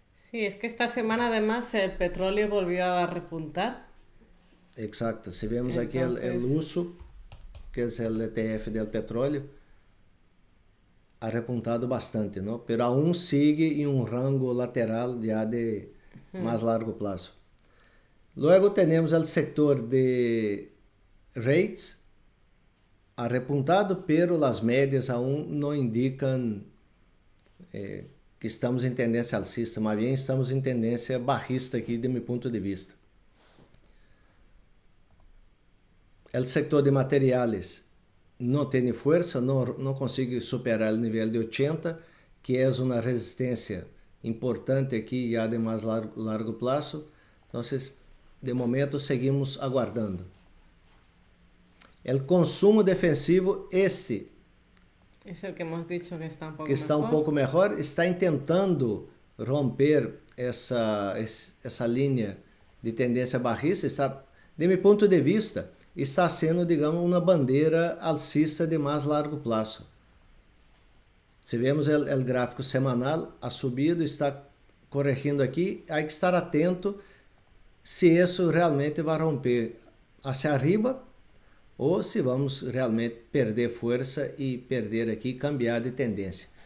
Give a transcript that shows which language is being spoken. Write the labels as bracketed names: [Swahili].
[Spanish] Sí, es que esta semana además el petróleo volvió a repuntar. Exacto, si vemos aquí el uso, que es el ETF del petróleo, ha repuntado bastante, ¿no? Pero aún sigue en un rango lateral ya de más largo plazo. Luego tenemos el sector de rates, ha repuntado, pero las medias aún no indican que estamos [Portuguese] em tendência alcista, mas bem estamos em tendência bajista aqui, de meu ponto de vista. O setor de materiais não tem força, não consegue superar o nível de 80, que é uma resistência importante aqui já de mais largo prazo. Então, de momento, seguimos aguardando. O consumo defensivo, [Spanish] es el que hemos dicho que está un poco que está mejor. [Portuguese] Um pouco melhor, está tentando romper essa linha de tendência bajista. Está, de meu ponto de vista, está sendo, digamos, uma bandeira alcista de mais largo prazo. Se vemos o gráfico semanal, [Spanish] ha subido, [Portuguese] está corrigindo aqui, há que estar atento se isso realmente vai romper [Spanish] hacia arriba, [Portuguese] ou se vamos realmente perder força e perder aqui, [Spanish] cambiar [Portuguese] de tendência.